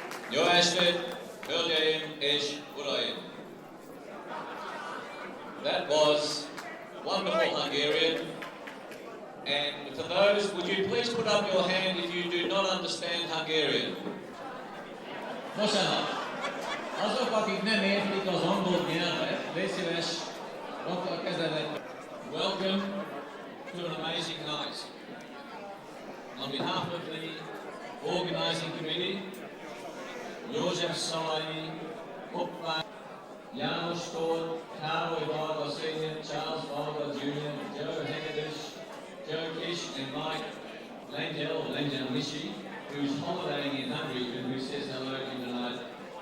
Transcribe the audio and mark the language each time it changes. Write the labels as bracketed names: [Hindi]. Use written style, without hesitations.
[Hungarian] Jó estét, hölgyeim és uraim! [English] That was wonderful Hungarian. And for those, would you please put up your hand if you do not understand Hungarian? [Hungarian] Bocsánat, azok, akik nem értik az angol nyelvet, légy szíves, rakd a kezedet. [English] Welcome to an amazing night. On behalf of the organising committee, József Szalai, Kopvány, János Tóth, Károly Varga Sr., Charles Varga Jr., Joe Hegedus, Joe Kish and Mike Lengyel Mishi, who's holidaying in Hungary and who says hello to you tonight.